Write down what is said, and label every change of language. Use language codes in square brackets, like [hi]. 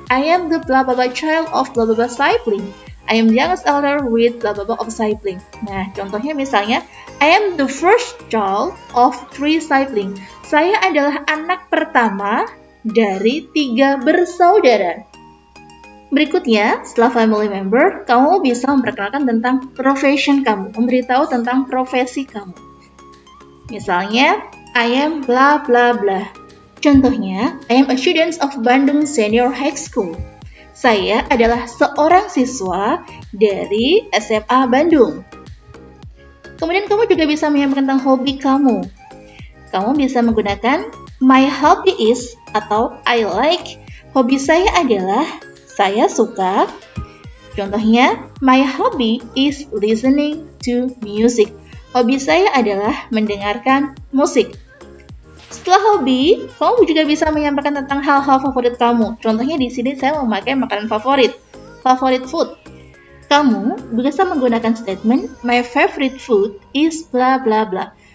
[en] I am the blah blah child of blah blah sibling. I am the youngest elder with blah blah of sibling. Nah, [id] contohnya misalnya [en] I am the first child of 3 sibling. [id] Saya adalah anak pertama dari 3 bersaudara. Berikutnya, setelah family member, kamu bisa memperkenalkan tentang profession kamu, memberitahu tentang profesi kamu. [en] Misalnya, I am blah blah blah. Contohnya, I am a student of Bandung Senior High School. [id] Saya adalah seorang siswa dari SMA Bandung. Kemudian kamu juga bisa menyampaikan tentang hobi kamu. Kamu bisa menggunakan [en] my hobby is [id] atau [en] I like. [id] Hobi saya adalah saya suka. [en] Contohnya, my hobby is listening to music. [id] Hobi saya adalah mendengarkan musik. Setelah hobi, kamu juga bisa menyampaikan tentang hal-hal favorit kamu. Contohnya di sini saya memakai makanan favorit food. Kamu bisa menggunakan [en] statement my favorite food is blah blah blah.